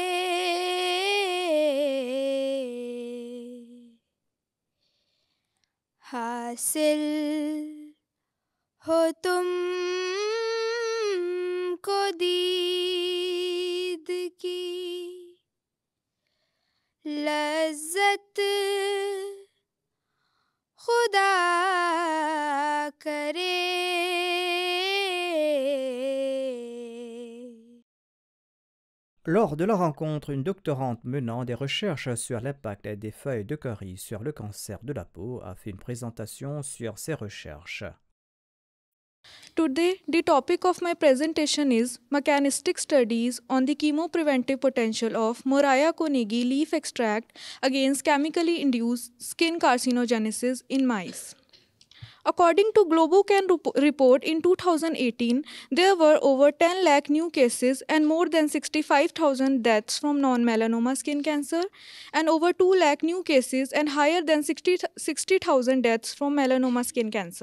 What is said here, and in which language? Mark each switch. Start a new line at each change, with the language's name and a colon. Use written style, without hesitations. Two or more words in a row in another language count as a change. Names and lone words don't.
Urdu: حاصل ہو تم کو دید کی لذت، خدا کرے.
French: Lors de la rencontre, une doctorante menant des recherches sur l'impact des feuilles de curry sur le cancer de la peau a fait une présentation sur ses recherches.
English: Today, the topic of my presentation is mechanistic studies on the chemopreventive potential of Moraia Konegi leaf extract against chemically induced skin carcinogenesis in mice. According to Globocan report in 2018, there were over 10 lakh new cases and more than 65,000 deaths from non-melanoma skin cancer, and over 2 lakh new cases and higher than 60,000 deaths from melanoma skin cancer.